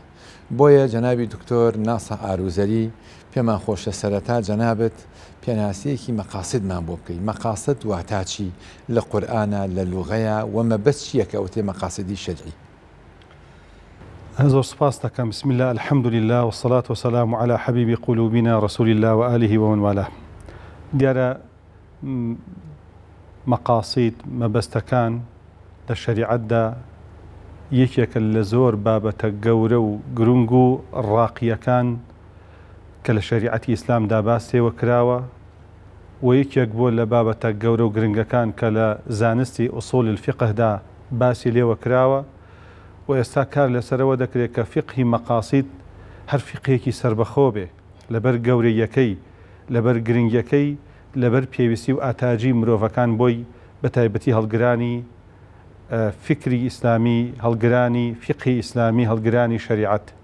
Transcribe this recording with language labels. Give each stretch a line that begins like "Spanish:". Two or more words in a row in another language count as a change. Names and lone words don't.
Central Kurdish: بۆیە جەنابی دکتۆر ناسە ئاروزەری پێمان خۆشە سەرەتا جەنابەت پێناسیەکی مەقاسیدمان بۆ بکەی. مەقاسد واتا چی لە قورئانە لە لوغەیە و مەبەست چییە کە ئەوتێ مەقاسیدی شەرعی؟ زۆر سپاس دەکەم.
Arabic: بسم الله الحمد لله والصلاة والسلام على حبيب قلوبنا رسول الله وآله ومن والاه.
Central Kurdish: دیارە مەقاسید مەبەستەکان لە شەریعەتدا یەکێکە لە زۆر بابەتە گەورە و گرنگ و ڕاقیەکان کە لە شەریعەتی ئیسلامدا باسێوە کراوە و یەکێک بۆ لە بابەتە گەورە و گرنگەکان کە لە زانستی ئوسوڵ الفقهدا باسی لێوە کراوە و ئێستا کار لەسەرەوە دەکرێت کە فقهی مەقاسید هەر فقهێکی سربەخۆ بێ لەبەر گەورەیەکەی لەبەر گرنگیەکەی لەبەر پێویستی و ئاتاجی مرۆڤەکان بۆی بە تایبەتی هەڵگرانی فکری ئیسلامی، هەڵگرانی فقهی ئیسلامی، هەڵگرانی شەریعەت.